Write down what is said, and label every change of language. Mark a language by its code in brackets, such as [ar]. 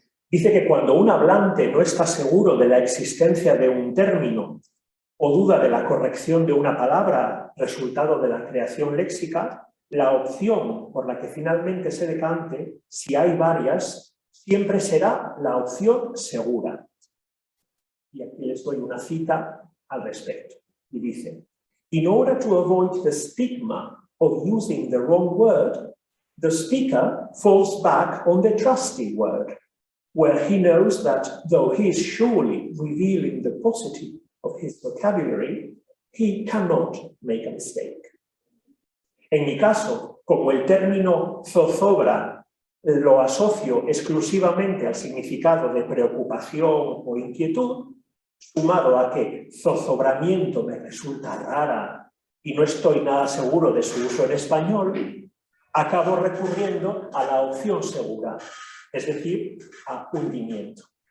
[es] Dice que cuando un hablante no está seguro de la existencia de un término o duda de la corrección de una palabra resultado de la creación léxica, la opción por la que finalmente se decante, si hay varias, siempre será la opción segura. Y aquí les doy una cita al respecto. Y dice, [en] "In order to avoid the stigma of using the wrong word, the speaker falls back on the trusty word, where he knows that though he is surely revealing the positive of his vocabulary, he cannot make a mistake." [es] En mi caso, como el término zozobra lo asocio exclusivamente al significado de preocupación o inquietud, sumado a que zozobramiento me resulta rara y no estoy nada seguro de su uso en español, acabo recurriendo a la opción segura, es decir, a hundimiento.